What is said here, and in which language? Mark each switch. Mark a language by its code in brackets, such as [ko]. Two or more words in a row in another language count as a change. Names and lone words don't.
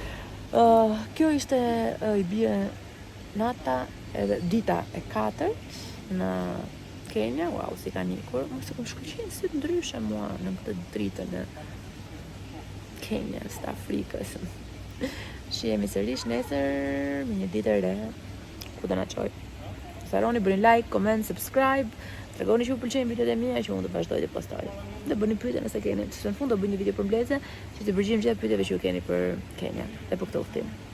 [sq] Kjo ishte i bie nata edhe dita e 4 në Kenya, wow, si ka nikur, më se kom shkëlqyen sy të ndryshe mua në këtë dritën e Kenjas, të Afrikës. Shihemi sërish nesër me një ditë e re, ku do na çoj. Mos harroni bëni [en] like, comment, subscribe, [sq] tregoni që ju pëlqejnë videot e mia që unë do vazhdoj të postoj. Dhe bëni pyetje nëse keni, se në fund do bëj një video për mbledhje, që të përgjigjem gjithë pyetjeve që ju keni për Kenya dhe për këtë udhtim.